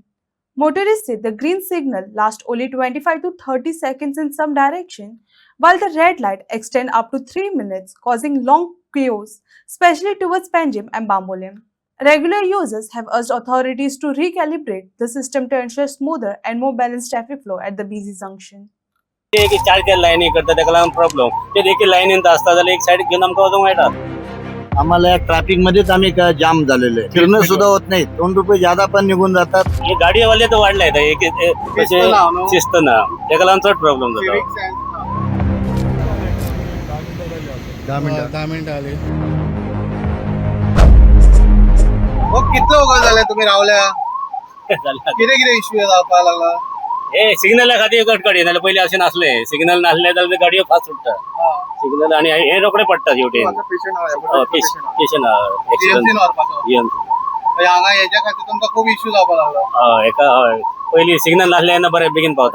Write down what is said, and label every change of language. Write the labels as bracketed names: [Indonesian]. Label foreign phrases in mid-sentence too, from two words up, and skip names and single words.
[English] Motorists say the green signal lasts only 25 to 30 seconds in some direction, while the red light extends up to 3 minutes, causing long queues, especially towards Panjim and Bambolim. Regular users have urged authorities to recalibrate the system to ensure smoother and more balanced traffic flow at the busy junction. [Konkani] एक चार चार लाईनी करता त्याका लागून प्रॉब्लेम ते देखील लाईनीत असता जाल्यार एक साईड घेऊन आमकां वचूंक मेळटा. [Marathi] आम्हाला या ट्रॅफिक मध्येच आम्ही जाम झालेलो आहे. फिरणं सुद्धा होत नाही. 2 रुपये ज्यादा पण निघून जातात. [Konkani] हे गाडीवाले तर वाढले आहेत शिस्त ना त्याका लागून चड प्रॉब्लेम जाता. [Marathi] 10 मिनिटं आले. [Konkani] कितलो वगैरे झाले तुम्ही रावल्या किती किती इश्यू जावपा लागला हे सिग्नला खातीर कटकडी नाल्यार पयलीं अशें नासले. सिग्नल नासले जाल्यार गाडयो फास्ट सुट्टा सिग्नल आणि हे रोखडे पडटा शेवटी पेशंट हांगा हेच्या खातीर तुमकां खूब इश्यू जावपा लागला. एका पयलीं सिग्नल नासले तेन्ना बरें बेगीन पावतात